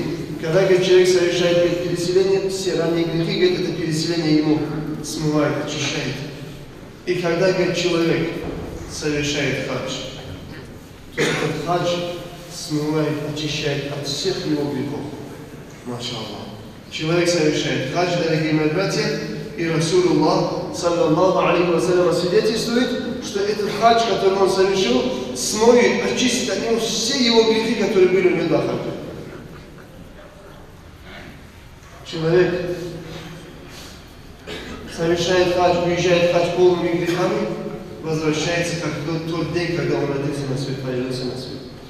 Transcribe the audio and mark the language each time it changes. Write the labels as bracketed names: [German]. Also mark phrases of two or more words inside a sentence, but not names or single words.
[Russian] Когда, говорит, человек совершает переселение, все ранние грехи, говорит, это переселение ему смывает, очищает. И когда, говорит, человек совершает хадж, то этот хадж смывает, очищает от всех его грехов. [Arabic] ما شاء الله. [Russian] Человек совершает хадж, дорогие мои братья, и Расулуллах, [Arabic] صلى الله عليه وسلم, [Russian] свидетельствует, что этот хадж, который он совершил, смоет, очистит от него все его грехи, которые были у него до хаджа. Человек совершает хадж, уезжает в хадж полными грехами, возвращается как тот день, когда он родился на свет, появился на свет.